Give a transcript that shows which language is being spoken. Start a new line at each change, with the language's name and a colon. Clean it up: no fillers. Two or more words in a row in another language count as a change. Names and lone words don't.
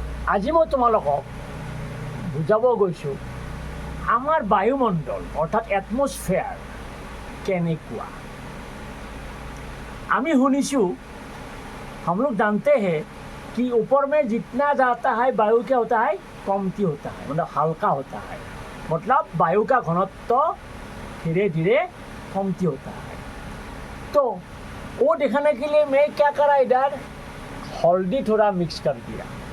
Assamese: আজি মই তোমালোকক বুজাব গৈছোঁ আমাৰ বায়ুমণ্ডল অৰ্থাৎ এটমছফেয়াৰ কেনেকুৱা। আমি শুনিছোঁ,
Hindi: हम लोग जानते हैं कि ऊपर में जितना जाता है वायु क्या होता है, कमती होता है, मतलब हल्का होता है, मतलब वायु का घनत्व धीरे धीरे कमती होता है। तो वो दिखाने के लिए मैं क्या करा, इधर हल्दी थोड़ा मिक्स कर दिया।